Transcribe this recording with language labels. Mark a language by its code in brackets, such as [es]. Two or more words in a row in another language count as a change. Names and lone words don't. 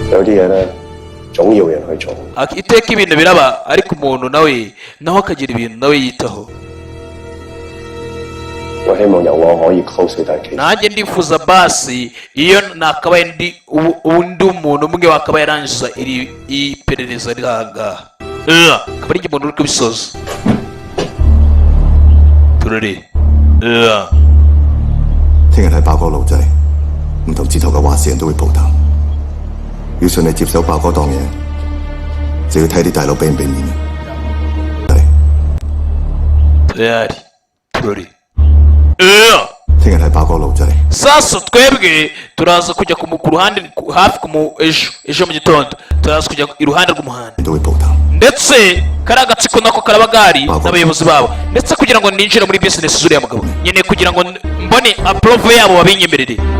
[rw] iteka ibintu biraba ariko umuntu nawe akagira ibintu nawe yitaho nanjye ndifuza basi iyo nakabaye ndi umuntu umwe wakaba yarangiza iri perereza riri ahangaha akaba ari umuntu uri kubisoza turore [yue] 聽日睇爆哥路仔，唔同字頭嘅話事人都會報答。要順利接手爆哥檔嘢，就要睇啲大佬俾唔俾面。 [rw] tayari turore 聽日睇爆哥路仔。 sasa twebwe turaza kujya ku ruhande hafi ejo mu gitondo turaza kujya iruhande rw'umuhanda ndetse kariya gatsiko nako karaba gari n'abayobozi babo ndetse kugira ngo ninjire muri business zuriya mugabo nyine kugira ngo mbone approve yabo babinyemerere